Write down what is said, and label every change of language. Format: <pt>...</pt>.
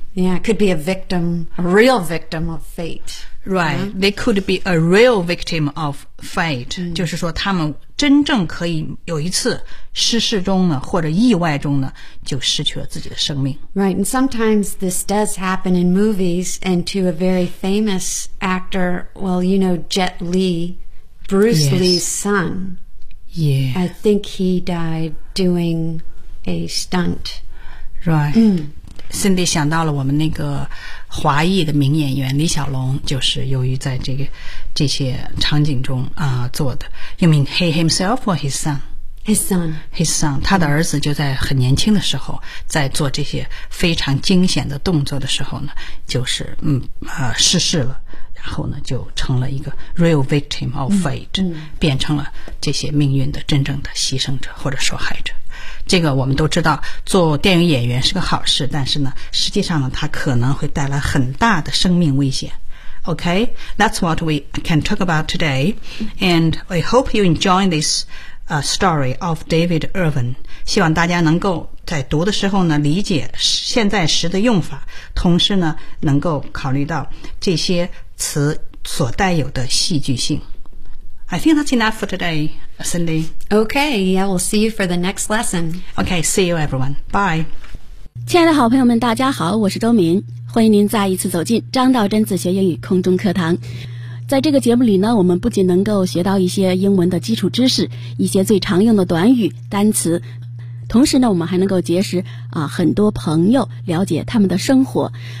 <en>Yeah, could be a victim, a real victim of fate. Right.、Yeah? They could be a real victim of fate.、 Mm.</en> <zh>就是说他们真正可以有一次失事中呢或者意外中呢就失去了自己的生命。</zh> <en>Right. And sometimes this does happen in movies and to a very famous actor, well, you know, Jet Li, Bruce、 Lee's son. Yeah. I think he died doing a stunt. Right.</en> <zh>Cindy 想到了我们那个华裔的名演员李小龙就是由于在这些场景中、做的。</zh> <en>You mean he himself or his son? His son. His son.</en> <zh>他的儿子就在很年轻的时候在做这些非常惊险的动作的时候呢就是逝世了然后呢就成了一个</zh> <en>real victim of fate,、嗯嗯、</en> <zh>变成了这些命运的真正的牺牲者或者受害者。这个我们都知道做电影演员是个好事但是呢实际上呢它可能会带来很大的生命危险。</zh> <en>OK, that's what we can talk about today. And I hope you enjoy this、story of David Irvine.</en> <zh>希望大家能够在读的时候呢理解现在时的用法同时呢能够考虑到这些词所带有的戏剧性。</zh> <en>I think that's enough for today, Cindy. Okay, yeah, we'll see you for the next lesson. Okay, see you everyone. Bye.</en> <zh>亲爱的好朋友们大家好我是周明。欢迎您再一次走进张道真自学英语空中课堂。在这个节目里呢我们不仅能够学到一些英文的基础知识一些最常用的短语单词。同时呢我们还能够结识啊很多朋友了解他们的生活。</zh>